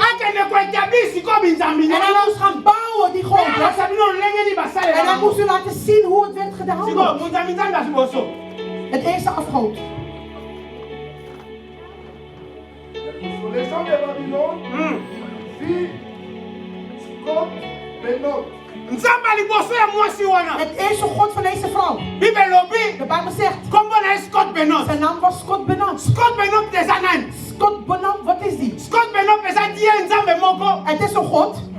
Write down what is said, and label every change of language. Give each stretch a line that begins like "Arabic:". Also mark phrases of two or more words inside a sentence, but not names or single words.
Dutch: En hij moest gaan bouwen die goden. En hij moest u laten zien hoe het werd gedaan. Het eerste afgoed.
French: Les gens de Babylone firent Scott Benot.
Dutch: Het eerste god van deze vrouw. De Bijbel zegt. Zijn naam was Scott Benot. Scott Benot, wat is die? Het is een god.